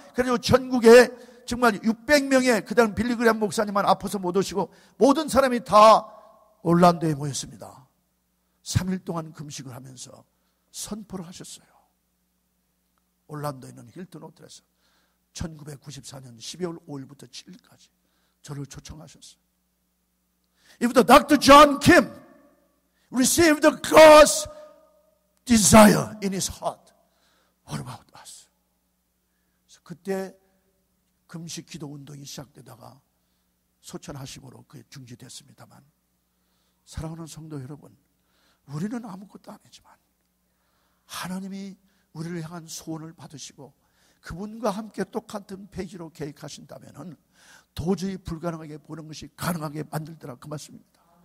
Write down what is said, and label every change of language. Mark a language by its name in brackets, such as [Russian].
[Korean] 그래서 전국에 정말 600명의 그다음 빌리그램 목사님만 아파서 못 오시고 모든 사람이 다 올란도에 모였습니다. 3일 동안 금식을 하면서 선포를 하셨어요. 올란도에 있는 힐튼 호텔에서 1994년 12월 5일부터 7일까지 저를 초청하셨어요. [English] If the Dr. John Kim received God's desire in his heart, what about us? [Korean] 그래서 그때 금식 기도 운동이 시작되다가 소천하심으로 그게 중지됐습니다만, 사랑하는 성도 여러분, 우리는 아무것도 아니지만 하나님이 우리를 향한 소원을 받으시고 그분과 함께 똑같은 페이지로 계획하신다면 도저히 불가능하게 보는 것이 가능하게 만들더라, 그 말씀입니다.